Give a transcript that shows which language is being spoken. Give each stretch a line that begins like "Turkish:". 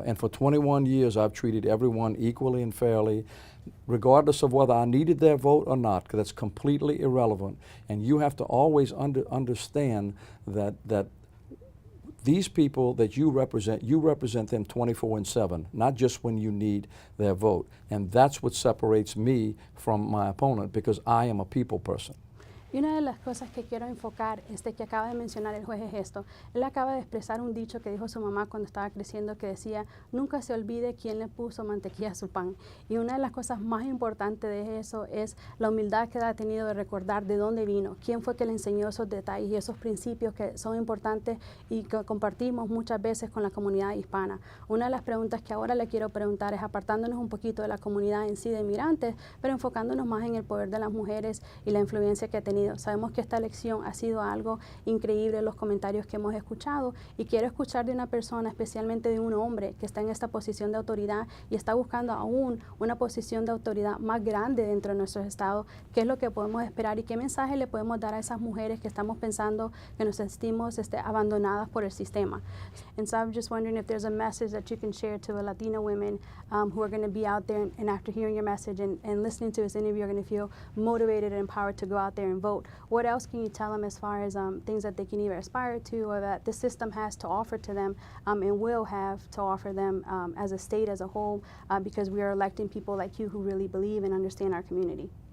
English: And for 21 years, I've treated everyone equally and fairly, regardless of whether I needed their vote or not, because that's completely irrelevant. And you have to always understand that these people that you represent them 24/7, not just when you need their vote. And that's what separates me from my opponent, because I am a people person.
Spanish: Y una de las cosas que quiero enfocar que acaba de mencionar el juez es esto. Él acaba de expresar un dicho que dijo su mamá cuando estaba creciendo, que decía: nunca se olvide quién le puso mantequilla a su pan. Y una de las cosas más importantes de eso es la humildad que ha tenido de recordar de dónde vino, quién fue que le enseñó esos detalles y esos principios que son importantes y que compartimos muchas veces con la comunidad hispana. Una de las preguntas que ahora le quiero preguntar es, apartándonos un poquito de la comunidad en sí de inmigrantes, pero enfocándonos más en el poder de las mujeres y la influencia que ha tenido. Sabemos que esta elección ha sido algo increíble, los comentarios que hemos escuchado, y quiero escuchar de una persona, especialmente de un hombre que está en esta posición de autoridad y está buscando aún una posición de autoridad más grande dentro de nuestros estados. ¿Qué es lo que podemos esperar y qué mensaje le podemos dar a esas mujeres que estamos pensando que nos sentimos abandonadas por el sistema?
English: And so I'm just wondering if there's a message that you can share to the Latino women who are going to be out there, and after hearing your message and listening to this interview are going to feel motivated and empowered to go out there and vote. What else can you tell them as far as things that they can either aspire to or that the system has to offer to them and will have to offer them as a state as a whole, because we are electing people like you who really believe and understand our community?